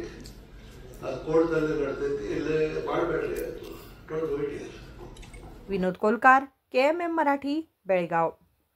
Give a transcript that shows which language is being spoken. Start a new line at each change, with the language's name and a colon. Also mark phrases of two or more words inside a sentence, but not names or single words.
Kannada: ಅದು ಕೋರ್ಟ್ನಲ್ಲಿ ನಡ್ತೈತಿ, ಇಲ್ಲೇ ಮಾಡಬೇಡ್ರಿ, ಅದು
English: don't do it here.
Marathi: विनोद कोलकार, KMM मराठी, बेळगाव।